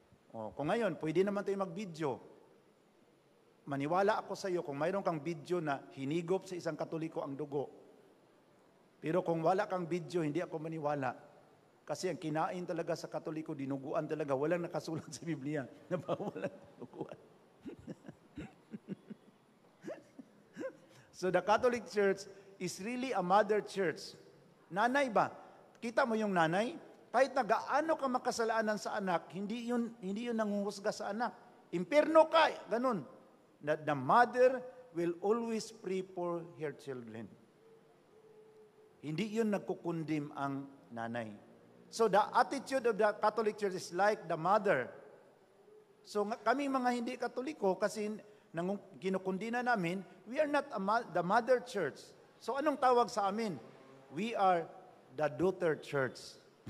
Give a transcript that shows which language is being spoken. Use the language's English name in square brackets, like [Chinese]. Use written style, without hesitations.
[Filipino] Oh, kung ngayon, pwede naman tayo mag-video. Maniwala ako sa iyo kung mayroon kang video na hinigop sa isang Katoliko ang dugo. Pero kung wala kang video, hindi ako maniwala. Kasi ang kinain talaga sa Katoliko, dinuguan talaga. Walang nakasulat sa Biblia na bawal ang dinuguan. [English] So the Catholic Church is really a mother church. [Filipino] Nanay ba? Kita mo yung nanay? Kahit na gaano ka makasalanan sa anak, hindi yun nanguhusga sa anak. Impierno ka, ganun. [English] The mother will always pray for her children. [Filipino] Hindi yun nagkukundim ang nanay. [English] So the attitude of the Catholic Church is like the mother. So [Filipino] kami mga hindi Katoliko, kasi kinukundina namin, [English] we are not the mother church. So [Filipino] anong tawag sa amin? [English] We are the daughter church.